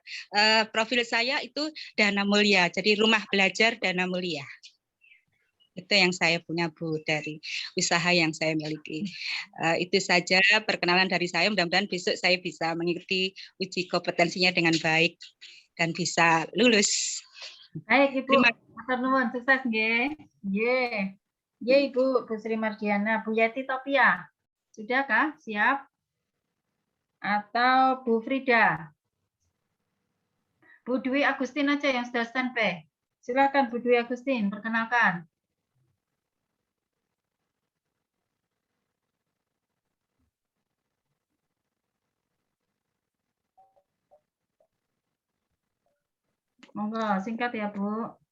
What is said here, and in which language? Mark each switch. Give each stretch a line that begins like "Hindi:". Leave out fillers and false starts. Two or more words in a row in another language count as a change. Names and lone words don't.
Indonesian: Profil saya itu Dana Mulia, jadi rumah belajar Dana Mulia. Itu yang saya punya, Bu, dari usaha yang saya miliki. Itu saja perkenalan dari saya. Mudah-mudahan besok saya bisa mengikuti uji kompetensinya dengan baik dan bisa lulus. Baik, Ibu.
Javanese: Matur nuwun, sukses nggih. Nggih.
Indonesian: Nggih, Ibu, Bu Sri Mardiana. Bu Yati Topia, sudahkah? Siap? Atau Bu Frida? Bu Dwi Agustin aja yang sudah standby. Silakan Bu Dwi Agustin, perkenalkan. Monggo, singkat ya, Bu.